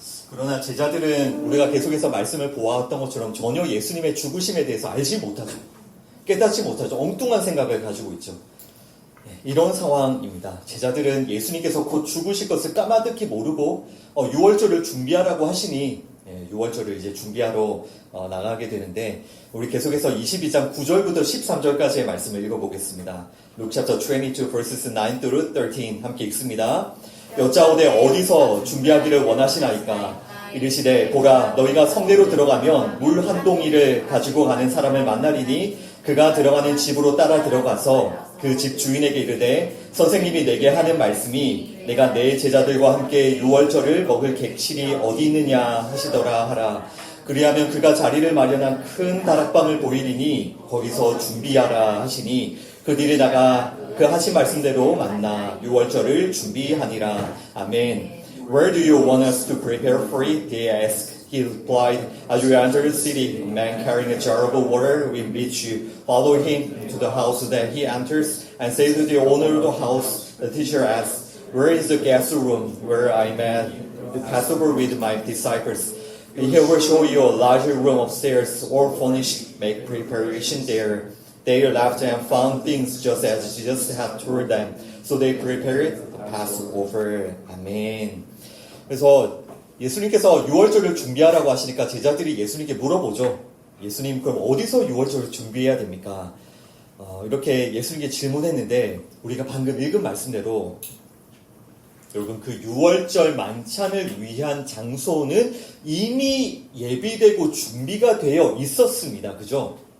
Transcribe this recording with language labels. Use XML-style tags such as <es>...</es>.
<ko>그러나 제자들은 우리가 계속해서 말씀을 보아왔던 것처럼 전혀 예수님의 죽으심에 대해서 알지 못하죠. 깨닫지 못하죠. 엉뚱한 생각을 가지고 있죠. 이런 상황입니다. 제자들은 예수님께서 곧 죽으실 것을 까마득히 모르고 6월절을 준비하라고 하시니 6월절을 이제 준비하러 나가게 되는데, 우리 계속해서 22장 9절부터 13절까지의 말씀을 읽어보겠습니다.</ko> <en>Luke chapter 22 verses 9 through 13</en> <ko>함께 읽습니다. 여짜오되 어디서 준비하기를 원하시나이까? 이르시되 보라, 너희가 성내로 들어가면 물 한 동이를 가지고 가는 사람을 만나리니 그가 들어가는 집으로 따라 들어가서 그 집 주인에게 이르되 선생님이 내게 하는 말씀이 내가 내 제자들과 함께 유월절을 먹을 객실이 어디 있느냐 하시더라 하라. 그리하면 그가 자리를 마련한 큰 다락방을 보이리니 거기서 준비하라 하시니 그들이 나가 그 하신 말씀대로 만나 유월절을 준비하니라. 아멘.</ko> <en>Where do you want us to prepare for it? They asked. He replied, as you enter the city, a man carrying a jar of water will meet you. Follow him to the house that he enters and say to the owner of the house, the teacher asks, where is the guest room where I met the Passover with my disciples? He will show you a larger room upstairs, all furnished. Make preparation there. They left and found things just as Jesus had told them. So they prepared the Passover.</en> <ko>아멘. 그래서 예수님께서 유월절을 준비하라고 하시니까 제자들이 예수님께 물어보죠. 예수님, 그럼 어디서 유월절을 준비해야 됩니까? 이렇게 예수님께 질문했는데, 우리가 방금 읽은 말씀대로 여러분, 그 유월절 만찬을 위한 장소는 이미 예비되고 준비가 되어 있었습니다. 그죠?</ko>